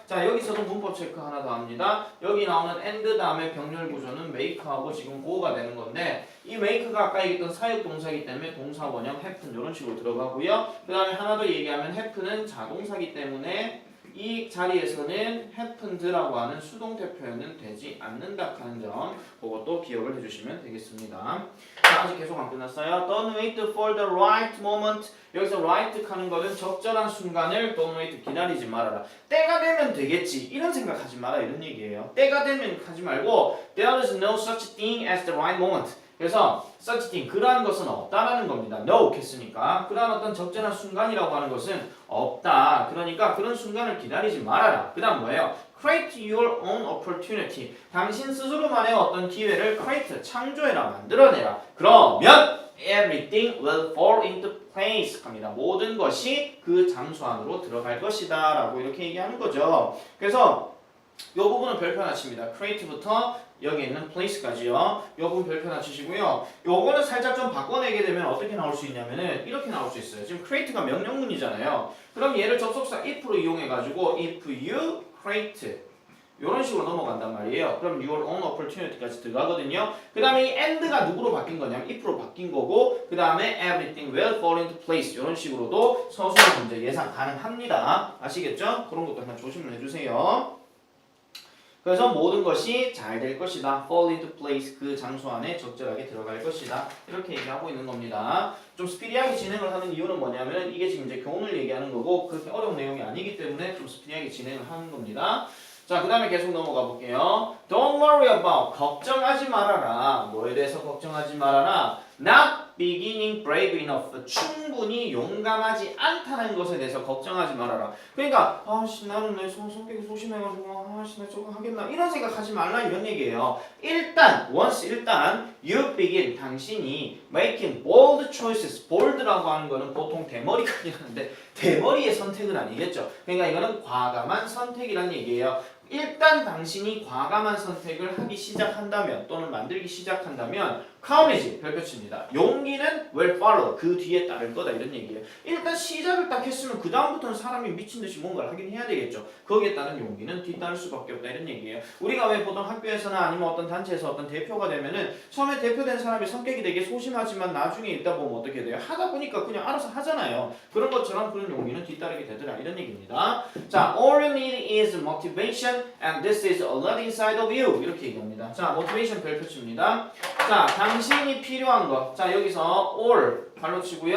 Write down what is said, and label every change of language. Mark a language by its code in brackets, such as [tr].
[ko] 자, 여기서도 문법 체크 하나 더 합니다. 여기 나오는 and 다음에 병렬 구조는 make하고 지금 go가 되는 건데, 이 make가 아까 얘기했던 사역 동사이기 때문에 동사 원형 happen 이런 식으로 들어가고요. 그 다음에 하나 더 얘기하면 happen은 자동사이기 때문에 이 자리에서는 happened라고 하는 수동태 표현은 되지 않는다 하는 점, 그것도 기억을 해주시면 되겠습니다. 자, 아직 계속 안 끝났어요. [en] Don't wait for the right moment. [ko] 여기서 right 하는 거는 적절한 순간을 [en] don't wait, [ko] 기다리지 말아라. 때가 되면 되겠지 이런 생각하지 마라 이런 얘기예요. 때가 되면 하지 말고 [en] there is no such thing as the right moment. [ko] 그래서 [en] such thing, [ko] 그러한 것은 없다라는 겁니다. no 했으니까 그러한 어떤 적절한 순간이라고 하는 것은 없다. 그러니까 그런 순간을 기다리지 말아라. 그 다음 뭐예요? [en] create your own opportunity. [ko] 당신 스스로만의 어떤 기회를 create, 창조해라, 만들어내라. 그러면 [en] everything will fall into place [ko] 합니다. 모든 것이 그 장소 안으로 들어갈 것이다 라고 이렇게 얘기하는 거죠. 그래서 이 부분은 별표 하나 칩니다. create부터 여기 있는 place까지요. 이 부분 별표 하나 치시고요. 요거는 살짝 좀 바꿔내게 되면 어떻게 나올 수 있냐면은 이렇게 나올 수 있어요. 지금 create가 명령문이잖아요. 그럼 얘를 접속사 if로 이용해가지고 [en] if you create [ko] 이런 식으로 넘어간단 말이에요. 그럼 [en] your own opportunity [ko] 까지 들어가거든요. 그 다음에 이 and가 누구로 바뀐 거냐면 if로 바뀐 거고, 그 다음에 [en] everything will fall into place [ko] 이런 식으로도 서술형 문제 예상 가능합니다. 아시겠죠? 그런 것도 하나 조심을 해주세요. 그래서 모든 것이 잘 될 것이다. [en] fall into place, [ko] 그 장소 안에 적절하게 들어갈 것이다. 이렇게 얘기하고 있는 겁니다. 좀 스피디하게 진행을 하는 이유는 뭐냐면 이게 지금 이제 교훈을 얘기하는 거고 그렇게 어려운 내용이 아니기 때문에 좀 스피디하게 진행을 하는 겁니다. 자, 그 다음에 계속 넘어가 볼게요. [en] Don't worry about, [ko] 걱정하지 말아라. 뭐에 대해서 걱정하지 말아라? [en] Not beginning brave enough, [ko] 충분히 용감하지 않다는 것에 대해서 걱정하지 말아라. 그러니까 나는 내 성격이 소심해가지고 나 저거 하겠나 이런 생각하지 말라 이런 얘기예요. 일단 [en] you begin, [ko] 당신이 [en] making bold choices. [ko] bold라고 하는 거는 보통 대머리까지 하는데 대머리의 선택은 아니겠죠. 그러니까 이거는 과감한 선택이란 얘기예요. 일단 당신이 과감한 선택을 하기 시작한다면 또는 만들기 시작한다면 courage 별표치입니다. 용기는 [en] will follow [ko] 그 뒤에 따를 거다 이런 얘기예요. 일단 시작을 딱 했으면 그 다음부터는 사람이 미친 듯이 뭔가를 하긴 해야 되겠죠. 거기에 따른 용기는 뒤따를 수밖에 없다 이런 얘기예요. 우리가 왜 보통 학교에서나 아니면 어떤 단체에서 어떤 대표가 되면은 처음에 대표된 사람이 성격이 되게 소심하지만 나중에 있다 보면 어떻게 돼요? 하다 보니까 그냥 알아서 하잖아요. 그런 것처럼 그런 용기는 뒤따르게 되더라 이런 얘기입니다. 자, [en] all you need is motivation and this is already inside of you [ko] 이렇게 얘기합니다. 자, motivation 별표치입니다. 자, 당신이 필요한 것. 자, 여기서 all 발로 치고요.